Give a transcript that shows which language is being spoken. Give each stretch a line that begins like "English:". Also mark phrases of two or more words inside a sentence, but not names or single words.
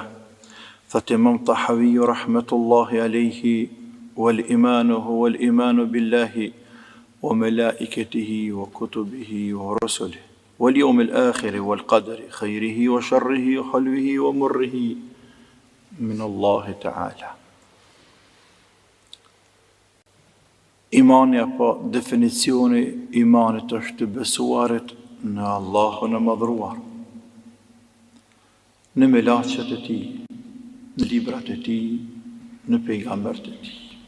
Arabic: فالإمام الطحاوي رحمة الله عليه: والإيمان هو الإيمان بالله وملائكته وكتبه ورسله واليوم الآخر والقدر خيره وشره وحلوه ومره من الله تعالى.
Albanian: Imani apo definicioni imanit është të besuarit në Allahun e madhruar, në melaqet e tij, në librat e tij, në pejgambert e tij.